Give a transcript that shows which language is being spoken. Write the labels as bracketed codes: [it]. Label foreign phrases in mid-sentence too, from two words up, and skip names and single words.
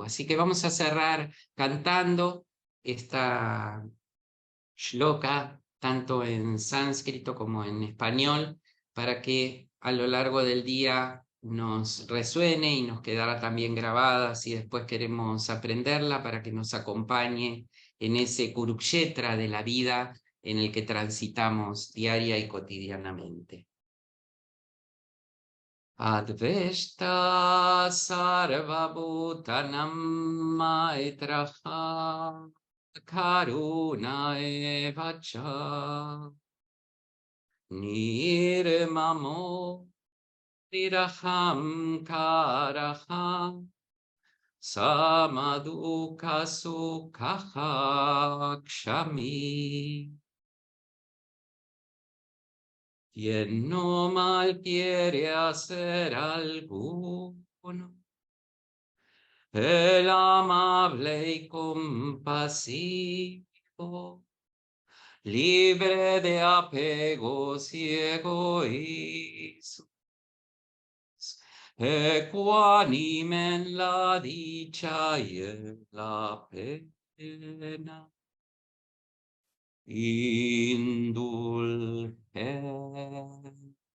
[es] Así que vamos a cerrar cantando esta shloka, tanto en sánscrito como en español, para que a lo largo del día nos resuene y nos quedara también grabada si después queremos aprenderla, para que nos acompañe en ese kurukshetra de la vida en el que transitamos diaria y cotidianamente. [sa] Adveshta sarvabhutanam maitraha karuna evacha nirmamo niraham karaha samaduka sukhaha kshami. [es] Quien no mal quiere hacer alguno, el amable y compasivo, libre de apegos y egoísmos, ecuánime en la dicha y en la pena, indulgente.